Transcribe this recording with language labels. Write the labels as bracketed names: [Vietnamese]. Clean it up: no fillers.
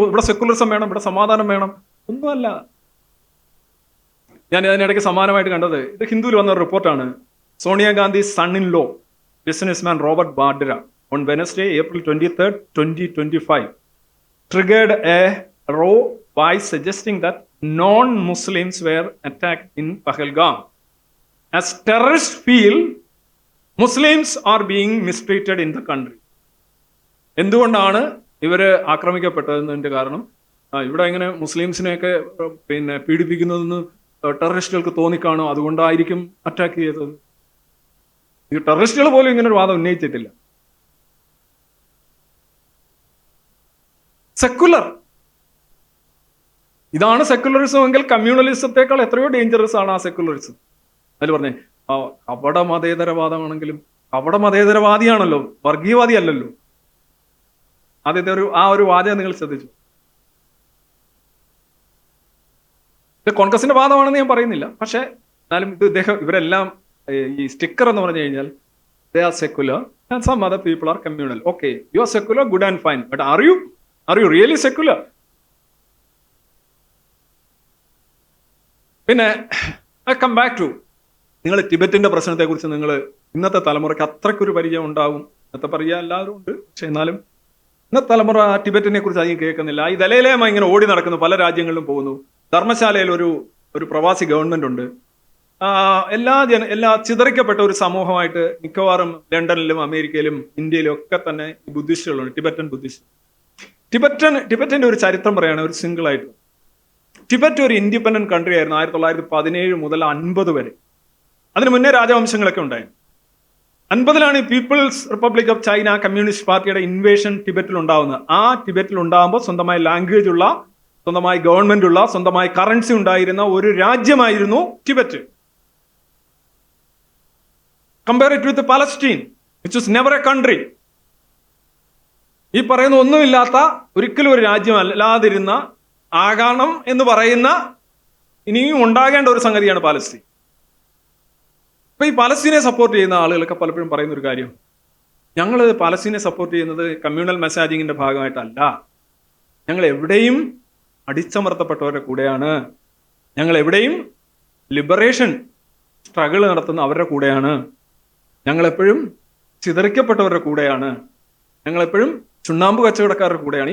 [Malayalam] ഇവിടെ സെക്കുലറിസം വേണം, ഇവിടെ സമാധാനം വേണം. ഒന്നുമല്ല. ഞാൻ അതിനിടയ്ക്ക് സമാനമായിട്ട് കണ്ടത് ഇത് ഹിന്ദുവിൽ വന്ന ഒരു റിപ്പോർട്ടാണ്. [English] Sonia Gandhi son in law businessman Robert വാഡ്ര on Wednesday, April 23rd, 2025, triggered a row by suggesting that non-Muslims were attacked in Pahalgam. As terrorists feel Muslims are being mistreated in the country. [Malayalam] എന്തുകൊണ്ടാണ് ഇവര് ആക്രമിക്കപ്പെട്ടതെന്നതിന്റെ കാരണം ഇവിടെ എങ്ങനെ മുസ്ലിംസിനെയൊക്കെ പീഡിപ്പിക്കുന്നതെന്ന് ടെററിസ്റ്റുകൾക്ക് തോന്നിക്കാണോ, അതുകൊണ്ടായിരിക്കും അറ്റാക്ക് ചെയ്തത്. ഈ ടെററിസ്റ്റുകൾ പോലും ഇങ്ങനെ ഒരു വാദം ഉന്നയിച്ചിട്ടില്ല. സെക്കുലർ, ഇതാണ് സെക്കുലറിസം എങ്കിൽ കമ്മ്യൂണലിസത്തെക്കാൾ എത്രയോ ഡേഞ്ചറസ് ആണ് ആ സെക്കുലറിസം. അതിൽ പറഞ്ഞേ കപട മതേതരവാദമാണെങ്കിലും കപട മതേതരവാദിയാണല്ലോ, വർഗീയവാദി അല്ലല്ലോ. ആദ്യത്തെ ഒരു വാദം നിങ്ങൾ ശ്രദ്ധിച്ചു. ഇത് കോൺഗ്രസിന്റെ വാദമാണെന്ന് ഞാൻ പറയുന്നില്ല, പക്ഷെ എന്നാലും ഇവരെല്ലാം ഈ സ്റ്റിക്കർ എന്ന് പറഞ്ഞു കഴിഞ്ഞാൽ [English] they are secular and some other people are communal. Okay, you are secular, good and fine, but are you really secular? [Malayalam] പിന്നെ [English] I come back to [Malayalam] നിങ്ങൾ ടിബറ്റിന്റെ പ്രശ്നത്തെ കുറിച്ച് നിങ്ങൾ ഇന്നത്തെ തലമുറയ്ക്ക് അത്രയ്ക്കൊരു പരിചയം ഉണ്ടാവും. ഇന്നത്തെ പരിചയം എല്ലാവരും ഉണ്ട്, പക്ഷെ എന്നാലും ഇന്നത്തെ തലമുറ ടിബറ്റിനെ കുറിച്ച് അധികം കേൾക്കുന്നില്ല. ഈ ദലൈലാമ ഇങ്ങനെ ഓടി നടക്കുന്നു, പല രാജ്യങ്ങളിലും പോകുന്നു. ധർമ്മശാലയിൽ ഒരു പ്രവാസി ഗവൺമെന്റ് ഉണ്ട്. എല്ലാ ചിതറിക്കപ്പെട്ട ഒരു സമൂഹമായിട്ട് മിക്കവാറും ലണ്ടനിലും അമേരിക്കയിലും ഇന്ത്യയിലും ഒക്കെ തന്നെ ബുദ്ധിസ്റ്റുകളുണ്ട്, ടിബറ്റൻ ബുദ്ധിസ്റ്റ്. ടിബറ്റന്റെ ഒരു ചരിത്രം പറയുകയാണ്, ഒരു സിംഗിൾ ആയിട്ട്. ടിബറ്റ് ഒരു ഇൻഡിപെൻഡന്റ് കൺട്രി ആയിരുന്നു 1917 മുതൽ 50 വരെ. അതിന് മുന്നേ രാജവംശങ്ങളൊക്കെ ഉണ്ടായിരുന്നു. 50-ലാണ് people's republic of China communist പാർട്ടിയുടെ ഇൻവേഷൻ ടിബറ്റിൽ ഉണ്ടാവുന്നത്. ആ ടിബറ്റിൽ ഉണ്ടാകുമ്പോൾ സ്വന്തമായി ലാംഗ്വേജ് ഉള്ള, സ്വന്തമായി ഗവൺമെന്റ് ഉള്ള, സ്വന്തമായി കറൻസി ഉണ്ടായിരുന്ന ഒരു രാജ്യമായിരുന്നു Tibet. [English] Compare it with Palestine, which was never a country. [Malayalam] ഈ പറയുന്ന ഒന്നുമില്ലാത്ത, ഒരിക്കലും ഒരു രാജ്യം അല്ലാതിരുന്ന, ആകണം എന്ന് പറയുന്ന, ഇനിയും ഉണ്ടാകേണ്ട ഒരു സംഗതിയാണ് പാലസ്തീൻ. അപ്പൊ ഈ പാലസ്തീനെ സപ്പോർട്ട് ചെയ്യുന്ന ആളുകളൊക്കെ പലപ്പോഴും പറയുന്ന ഒരു കാര്യം, ഞങ്ങൾ പാലസ്തീനെ സപ്പോർട്ട് ചെയ്യുന്നത് കമ്മ്യൂണൽ മെസ്സാജിങ്ങിന്റെ ഭാഗമായിട്ടല്ല, ഞങ്ങൾ എവിടെയും അടിച്ചമർത്തപ്പെട്ടവരുടെ കൂടെയാണ്, ഞങ്ങൾ എവിടെയും ലിബറേഷൻ സ്ട്രഗിൾ നടത്തുന്ന അവരുടെ കൂടെയാണ്, ഞങ്ങളെപ്പോഴും ചിതറിക്കപ്പെട്ടവരുടെ കൂടെയാണ്, ഞങ്ങളെപ്പോഴും ചുണ്ണാമ്പ് കച്ചവടക്കാരുടെ കൂടെയാണ്.